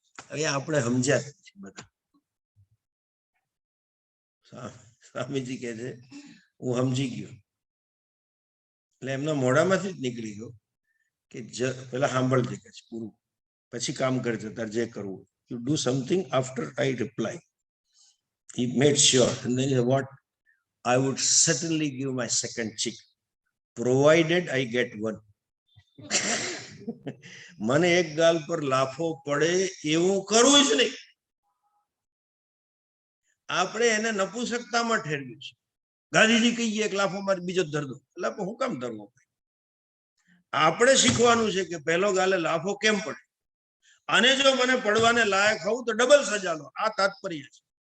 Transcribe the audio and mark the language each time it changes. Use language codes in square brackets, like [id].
[gu] હવે આપણે સમજ્યા બધા. સ્વામીજી કહે છે હું સમજી ગયો. એટલે એમના મોઢામાંથી જ નીકળી ગયો કે પેલા સાંભળજે કે પૂરું, પછી કામ કરજે તાર જે કરવું. [en] You do something after I reply. He made sure, and then he said, what? I would certainly give my second cheek, provided I get one. [gu] મને એક ગાલ પર લાફો પડે એવું કરવું જ નહીં. આપણે એને નપુંસકતામાં ઠેરવ્યું છે. ગાંધીજી કહીએ એક લાફો મારી બીજો ધર દો, એટલે હું કામ ધરવો? આપણે શીખવાનું છે કે પહેલો ગાલે લાફો કેમ પડે, અને જો મને પડવાને લાયક હોઉં તો ડબલ સજા લો. આ તાત્પર્ય છે.